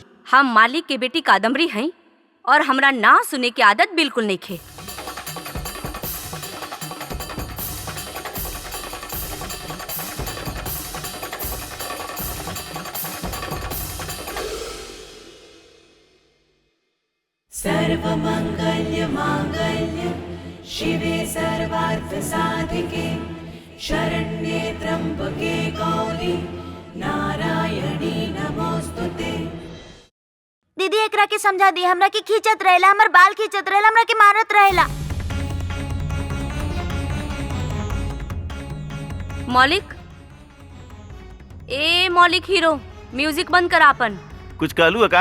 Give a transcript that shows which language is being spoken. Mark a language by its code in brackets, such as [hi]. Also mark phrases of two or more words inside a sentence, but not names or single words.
[bho] हम मालिक के बेटी कादम्बरी हैं और हमरा ना सुने की आदत बिल्कुल नहीं खे। [sa] सर्वमंगल्य मांगल्य शिवे सर्वार्थ साधिके शरण्ये त्र्यंबके गौरी नारायणी नमोस्तुते। [bho] दीदी एकरा के समझा दी, हमरा के खींचत रहेला, हमर बाल खींचत रहेला, हमरा के मारत रहेला। मौलिक, ए मौलिक हीरो, म्यूजिक बंद कर आपन। कुछ कहलू का?